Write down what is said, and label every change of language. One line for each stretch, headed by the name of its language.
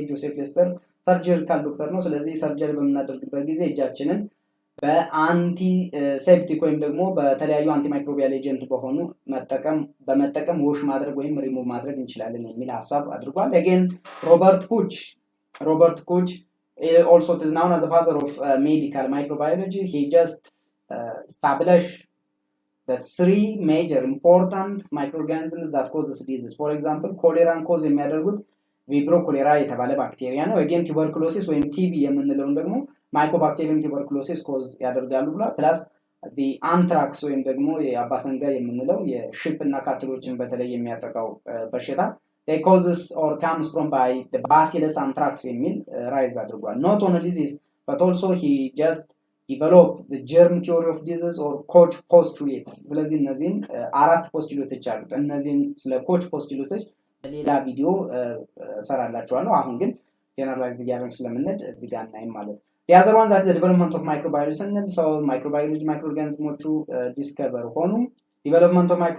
Amharic: ጆሴፍ ሌስተር ሰርጀሪካል ዶክተር ነው። ስለዚህ ሰርጀሪ በምናደርግበት ጊዜ እጃችንን በአንቲሴፕቲክ ወይም ደግሞ በተለያዩ አንቲማይክሮቢያል ኤጀንት በመጠቀም ዎሽ ማድረግ ወይም ሪሙቭ ማድረግ እንችላለን የሚል ሐሳብ አድርጓል።
English: again Robert Koch also is known as the father of medical microbiology. He just established the three major important microorganisms that causes disease. For example, cholera cause
Amharic: የሚያደርጉት ቪብሮ ኮሌራ የተባለ ባክቴሪያ ነው። again tuberculosis ወይም ቲቢ የምንለውን ደግሞ ማይኮባክቴሪየም tuberculosis ኮዝ ያደርጋሉ ብሏል። ፕላስ the anthrax ወይም ደግሞ የአባሰንጋ የምንለው የሺፕ እና ካትሎችን በተለይ የሚያጠቃው በሽታ
English: they causes or comes from by the bacillus anthrax
Amharic: የሚል ራይዝ አድርጓል።
English: not only this but also he just develop the germ theory of disease or Koch postulates.
Amharic: ስለዚህ እነዚህን አራት ፖስቱሌቶች አሉት። እነዚህን ስለ ኮች ፖስቱሌቶች ሌላ ቪዲዮ ሰራላችኋለሁ። አሁን ግን ጀነራላይዝ እያደረግን ስለምንሄድ እዚህ ጋር እናይም ማለት ነው።
English: the other one that is the development of microbiology
Amharic: ስንል ሰው ማይክሮኦርጋኒዝሞቹ ዲስከቨር ሆኑ። development